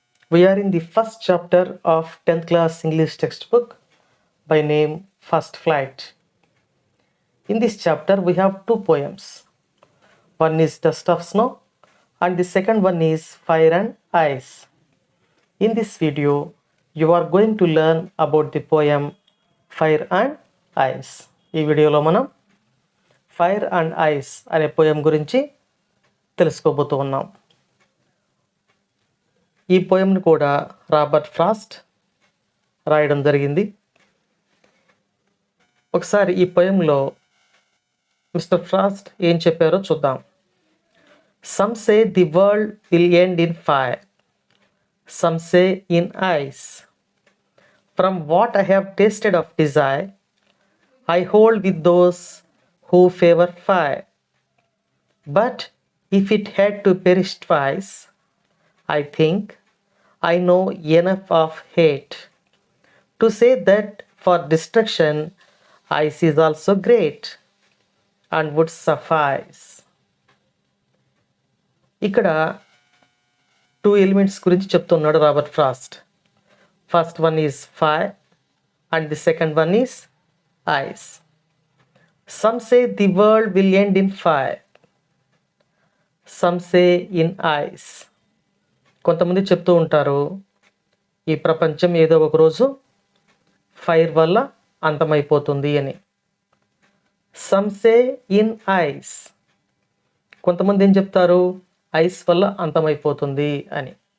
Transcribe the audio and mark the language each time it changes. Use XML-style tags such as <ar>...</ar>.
<en>We are in the first chapter of 10th class English textbook by name First Flight. In this chapter, we have two poems. One is Dust of Snow, and the second one is Fire and Ice. In this video, you are going to learn about the poem Fire and Ice.</en> <te>ఈ వీడియోలో మనం fire and ice అనే poem గురించి తెలుసుకోబోతూ ఉన్నాం. ఈ పోయంని కూడా Robert Frost రాయడం జరిగింది. ఒకసారి ఈ పోయంలో మిస్టర్ ఫ్రాస్ట్ ఏం చెప్పారో చూద్దాం.</te> <en>Some say the world will end in fire, some say in ice. From what I have tasted of desire, I hold with those who favor fire. But if it had to perish twice, I think I know enough of hate to say that for destruction ice is also great and would suffice.</en> <te>ఇక్కడ two elements గురించి చెప్తున్నాడు Robert Frost.</te> <en>First one is fire and the second one is ice. Some say the world will end in fire. Some say in ice.</en> <te>కొంతమంది చెప్తూ ఉంటారు ఈ ప్రపంచం ఏదో ఒక రోజు ఫైర్ వల్ల అంతమైపోతుంది అని.</te> <en>Some say in ice.</en> <te>కొంతమంది ఏం చెప్తారు ఐస్ వల్ల అంతమైపోతుంది అని.</te>